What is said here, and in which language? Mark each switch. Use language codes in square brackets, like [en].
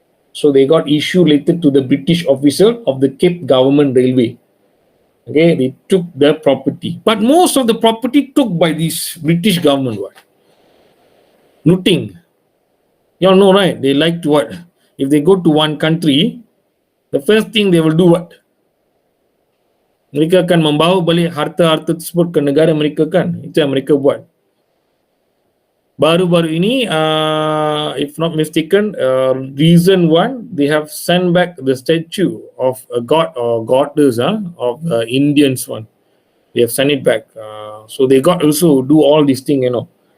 [en] So they got issue related to the British officer of the Cape Government Railway. Okay, they took the property. But most of the property took by this British government. What? Looting. You all know, right? They like to what? If they go to one country, the first thing they will do what? [ms] Mereka akan membawa balik harta-harta tersebut ke negara mereka kan. Itu yang mereka buat. Baru-baru ini, [en] if not mistaken, reason one, they have sent back the statue of a god or goddess of Indians one. They have sent it back. So they got also do all these things, you know.